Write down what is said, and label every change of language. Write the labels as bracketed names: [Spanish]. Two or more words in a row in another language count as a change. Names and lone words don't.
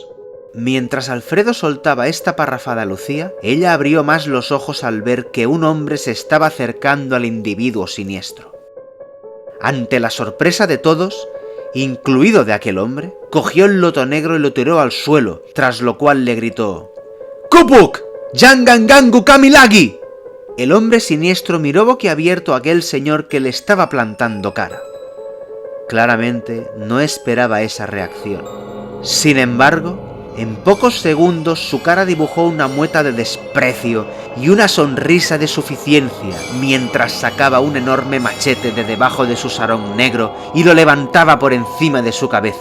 [Spanish] Mientras Alfredo soltaba esta parrafada a Lucía, ella abrió más los ojos al ver que un hombre se estaba acercando al individuo siniestro. Ante la sorpresa de todos, incluido de aquel hombre, cogió el loto negro y lo tiró al suelo, tras lo cual le gritó: [Indonesian] ¡Kupuk! ¡Yangangangu Kamilagi! [Spanish] El hombre siniestro miró boquiabierto a aquel señor que le estaba plantando cara. Claramente no esperaba esa reacción. Sin embargo, en pocos segundos su cara dibujó una mueca de desprecio y una sonrisa de suficiencia mientras sacaba un enorme machete de debajo de su sarong negro y lo levantaba por encima de su cabeza.